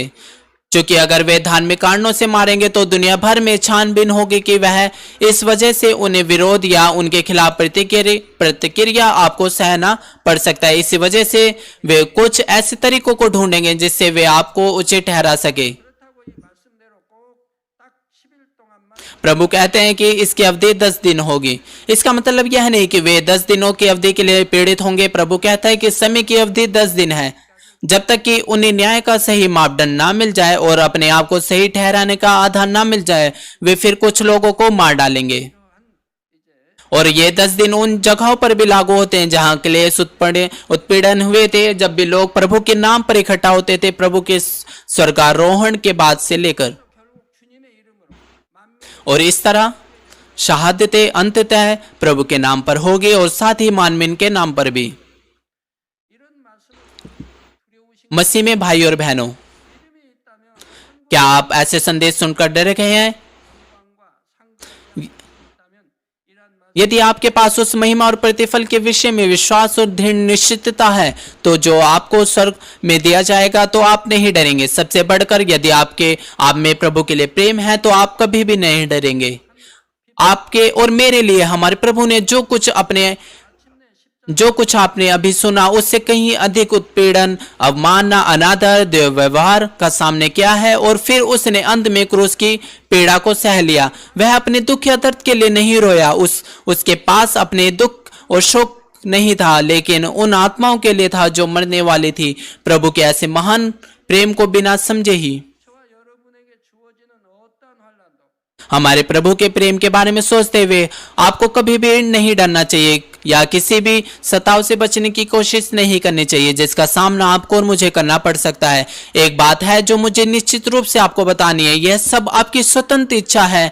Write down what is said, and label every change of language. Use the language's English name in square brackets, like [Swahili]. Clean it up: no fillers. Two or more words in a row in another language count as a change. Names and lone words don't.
[Hindi] क्योंकि अगर वे धार्मिक कारणों से मारेंगे तो दुनिया भर में छानबीन होगी कि वह इस वजह से उन्हें विरोध या उनके खिलाफ प्रतिक्रिया आपको सहना पड़ सकता है। इसी वजह से वे कुछ ऐसे तरीकों को ढूंढेंगे जिससे वे आपको उचित ठहरा सके। [Korean] 그렇다고 이 말씀대로 꼭 딱 10일 동안만 [Hindi] प्रभु कहते हैं कि इसकी अवधि 10 दिन होगी। इसका मतलब यह नहीं कि वे 10 दिनों की अवधि के लिए पीड़ित होंगे। प्रभु कहता है कि समय की अवधि 10 दिन है। जब तक कि उन्हें न्याय का सही मापदंड ना मिल जाए और अपने आप को सही ठहराने का आधार ना मिल जाए, वे फिर कुछ लोगों को मार डालेंगे। और ये 10 दिन उन जगहों पर भी लागू होते हैं जहां क्लेश उत्पीड़न हुए थे, जब भी लोग प्रभु के नाम पर इकट्ठा होते थे, प्रभु के स्वर्गारोहण के बाद से लेकर। [Korean] 결국 주님의 이름으로 만민 [Hindi] और इस तरह शहादतें अंततः प्रभु के नाम पर होगी और साथ ही मानवीन के नाम पर भी। [Korean] 이런 말씀을 두려우신 [Hindi] मसीह में भाई और बहनों, [Korean] 믿음이 있다면 [Hindi] क्या आप ऐसे संदेश सुनकर डर गए हैं? [Korean] 영광과 상급이 있다면 이러한 말씀 [Hindi] यदि आपके पास उस महिमा और प्रतिफल के विषय में विश्वास और दृढ़ निश्चितता है तो जो आपको स्वर्ग में दिया जाएगा तो आप नहीं डरेंगे। सबसे बढ़कर यदि आप में प्रभु के लिए प्रेम है तो आप कभी भी नहीं डरेंगे। आपके और मेरे लिए हमारे प्रभु ने जो कुछ आपने अभी सुना उससे कहीं अधिक उत्पीड़न, अवमानना, अनादर, दुर्व्यवहार का सामना किया है और फिर उसने अंत में क्रूस की पीड़ा को सह लिया। वह अपने दुख या दर्द के लिए नहीं रोया। उसके पास अपने दुख और शोक नहीं था, लेकिन उन आत्माओं के लिए था जो मरने वाली थी। प्रभु के ऐसे महान प्रेम को बिना समझे ही [Korean] 저와 여러분에게 주어지는 어떠한 환난도 [Hindi] हमारे प्रभु के प्रेम के बारे में सोचते हुए आपको कभी भी नहीं डरना चाहिए या किसी भी सताव से बचने की कोशिश नहीं करनी चाहिए जिसका सामना आपको और मुझे करना पड़ सकता है। एक बात है जो मुझे निश्चित रूप से आपको बतानी है, यह सब आपकी स्वतंत्र इच्छा है।